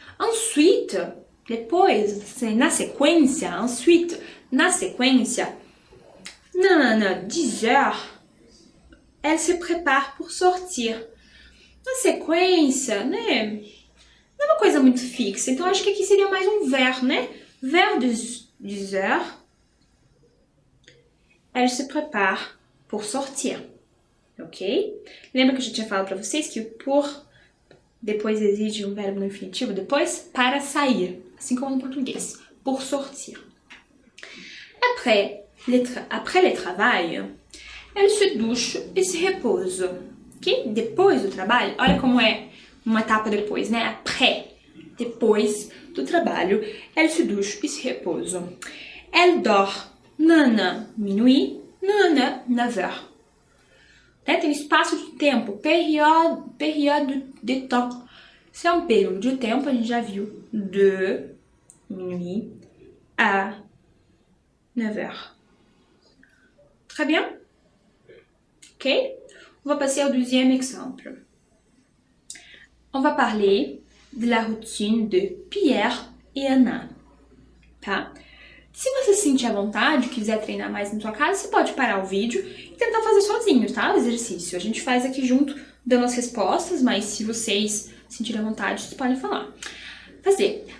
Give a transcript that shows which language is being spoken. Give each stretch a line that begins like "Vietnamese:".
French: Ensuite,
Portuguese: depois, na sequência,
French: ensuite, na sequência, 10h, elle se prépare pour sortir.
Portuguese: Na sequência, né? Não é uma coisa muito fixa, então acho que aqui seria mais um vers, né?
French: Vers 10h, elle se prépare pour sortir. Ok?
Portuguese: Lembra que eu já tinha falado para vocês que o pour depois exige um verbo no infinitivo, depois para sair, assim como no português, pour sortir.
French: Après le travail, elle se douche et se repose. Ok?
Portuguese: Depois do trabalho, olha como é uma etapa depois, né?
French: Après,
Portuguese: depois do trabalho,
French: elle se douche et se repose. Elle dort, minuit, 9h.
Portuguese: Tem um espaço de tempo,
French: période de temps.
Portuguese: Se é um período de tempo, a gente já viu,
French: de minuit à 9h. Très bien? Ok? On va passer au deuxième exemple. On va parler de la routine de Pierre et Anna.
Portuguese: Tá? Se você se sentir à vontade, quiser treinar mais na sua casa, você pode parar o vídeo e tentar fazer sozinho, tá? O exercício. A gente faz aqui junto, dando as respostas, mas se vocês sentirem à vontade, vocês podem fazer.